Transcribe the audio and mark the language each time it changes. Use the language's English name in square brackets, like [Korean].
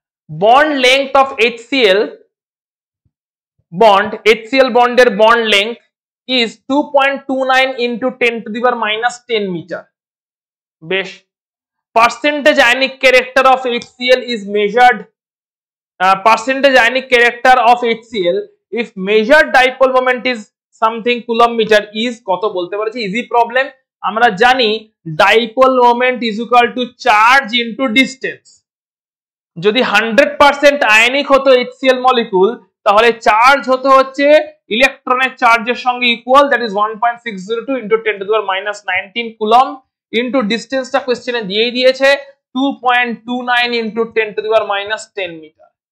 [Bangla] Bond length of HCl bond, HCl বন্ডের bond length is 2.29 into 10⁻⁻10 metre. বেশ। [English] Percentage ionic character of HCl is measured, percentage ionic character of HCl if measured dipole moment is something coulomb meter is [Bangla] কত বলতে পারছি, [English] Easy problem. [Bangla] আমরা জানি [English] Dipole moment is equal to charge into distance. [Bangla] যদি 100% ionic হতো HCl molecule, তাহলে charge হতো হচ্ছে ইলেকট্রনের চার্জের সঙ্গে equal, that is 1.602 into 10⁻19 coulomb, into ডিসটেন্সটা কোশ্চেনে দিয়েই দিয়েছে 2.29 ইনটু 10⁻10 মিটার।